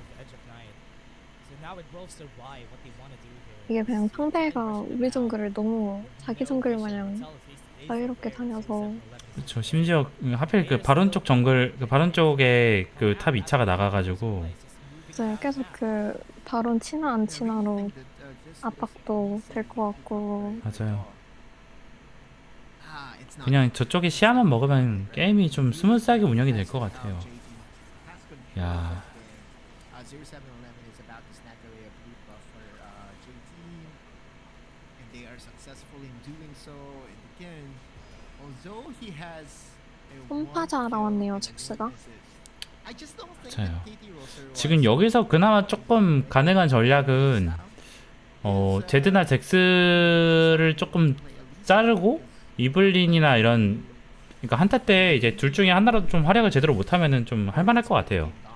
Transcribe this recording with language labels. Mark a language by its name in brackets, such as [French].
[English] So now it rolls to Y what they want to do here. [Korean] 이게 그냥 상대가 우리 정글을 너무 자기 정글 마냥 자유롭게 다녀서 그렇죠. 심지어 하필 그 바론 쪽 정글, 그 바론 쪽에 그 탑 2차가 나가가지고 이제 계속 그 바론 치나 안 치나로 압박도 될 것 같고. 맞아요. [English] Ah, it's not [Korean] 그냥 저쪽에 시야만 먹으면 게임이 좀 스무스하게 운영이 될 것 같아요. 야, [English] 0711 is about to snag away a blue buff for JT, and they are successful in doing so. And again, although he has a [Korean] 손파자 나왔네요, 잭스가. [English] I just don't think [Korean] 맞아요. [English] that KT roster [Korean] 지금 여기서 그나마 조금 가능한 전략은 제드나 잭스를 조금 자르고 이블린이나 이런, 그러니까 한타 때 이제 둘 중에 하나라도 좀 활약을 제대로 못하면은 좀 할만할 것 같아요.